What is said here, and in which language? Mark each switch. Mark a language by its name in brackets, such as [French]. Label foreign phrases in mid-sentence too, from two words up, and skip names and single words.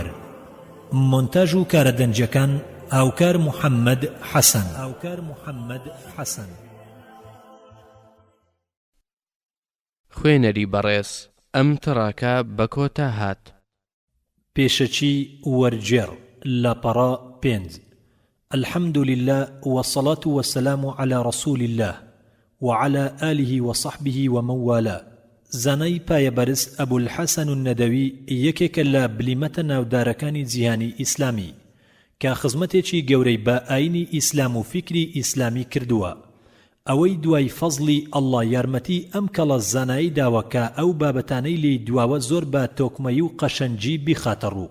[Central Kurdish] مۆنتاژ و کارەدەنجەکان هاوکار محەممەد حەسەن. خوێنەری بەڕێز ئەم تڕاکە بە کۆتا هات. پێشەچی وەرجێڕ لاپەڕا 5. [Arabic] الحمد لله والصلاة والسلام على رسول الله وعلى آله وصحبه ومن والاه. [Central Kurdish] زانای پایەبەرز ئەبول الحەسەن النەدەوی یەکێکە لە بلیمەتە ناودارەکانی جیهانی ئیسلامی کە خزمەتێکی گەورەی بە ئاینی ئیسلام و فیکری ئیسلامی کردووە. ئەوەی دوای فەزلی ئەڵڵا یارمەتی ئەم کەڵە زانایی داوە کە ئەو بابەتانەی لێی دواوە زۆر بە تۆکمەی و قەشەنجی بیخاتە ڕوو.